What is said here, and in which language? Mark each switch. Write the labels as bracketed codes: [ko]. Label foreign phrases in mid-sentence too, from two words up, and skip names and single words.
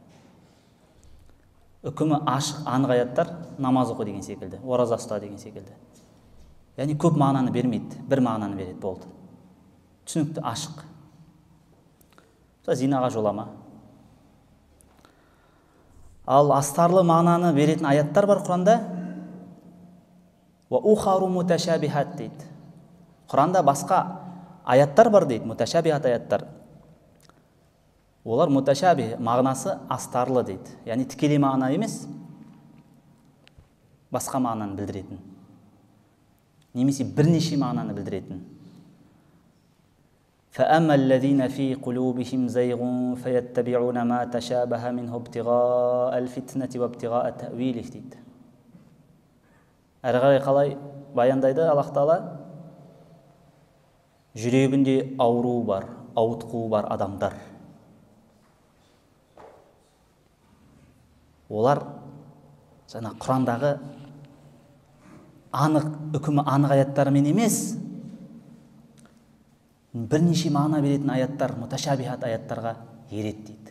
[kk] Үкімі ашық, анық аяттар намаз оқы деген секілді, ораза ұста деген секілді. Яғни көп мағынаны бермейді, бір мағынаны береді, болды. Түсінікті, ашық. Зинаға жолама. Ал астарлы мағынаны беретін аяттар бар Құранда. [ar] وأخر متشابهات дейді. [kk] Құранда басқа аяттар бар дейді, муташабихат аяттар. Олар муташабих, мағынасы астарлы дейді. Яғни тікелей мағына емес, басқа мағынаны білдіретін. Немесе бірнеше мағынаны білдіретін. [ar] فَأَمَّا الَّذِينَ فِي قُلُوبِهِمْ زَيْغٌ فَيَتَّبِعُونَ مَا تَشَابَهَ مِنْهُ ابْتِغَاءَ الْفِتْنَةِ وَابْتِغَاءَ تَأْوِيلِهِ дейді. [kk] Әрі қарай қалай баяндайды Аллах Тағала? Жүрегінде ауру бар, ауытқуы бар адамдар. Олар жаңа Құрандағы анық, үкімі анық аяттарымен емес, бірнеше мағына беретін аяттар, муташабихат аяттарға ереді дейді.